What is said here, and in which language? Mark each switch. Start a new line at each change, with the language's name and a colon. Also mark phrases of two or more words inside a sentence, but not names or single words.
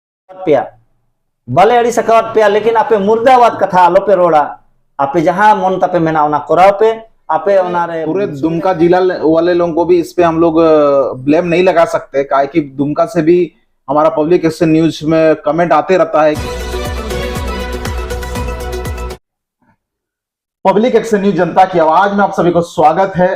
Santali: प्या बाले अड़ी सकावत प्या लेकिन आपे मुर्दाबाद कथा आलो पे रोड़ा आपे जहां मन तापे मेना ओना कोराव पे आपे ओनारे
Hindi: पूरे दुमका जिला वाले लोगों को भी इस पे हम लोग ब्लेम नहीं लगा सकते, काहे कि दुमका से भी हमारा पब्लिक एक्शन न्यूज में कमेंट आते रहता है। पब्लिक एक्शन न्यूज जनता की आवाज में आप सभी को स्वागत है।